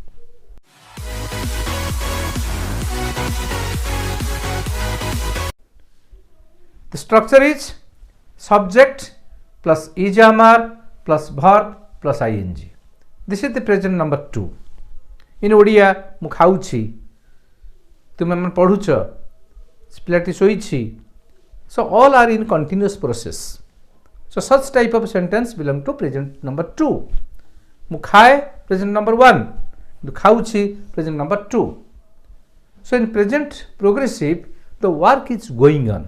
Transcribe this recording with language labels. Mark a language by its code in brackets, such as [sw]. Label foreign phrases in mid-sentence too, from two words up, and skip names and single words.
[en] The structure is subject plus ijamar plus verb plus ing. This is the present number 2. In Odia [or] ମୁଁ ଖାଉଛି, ତୁମେ ମାନେ ପଢ଼ୁଛ, ପିଲାଟି ଶୋଇଛି. [en] So all are in continuous process. So such type of sentence belong to present number 2. [or] ମୁଁ ଖାଏ [en] present number 1. खाउछि present number 2. So in present progressive the work is going on.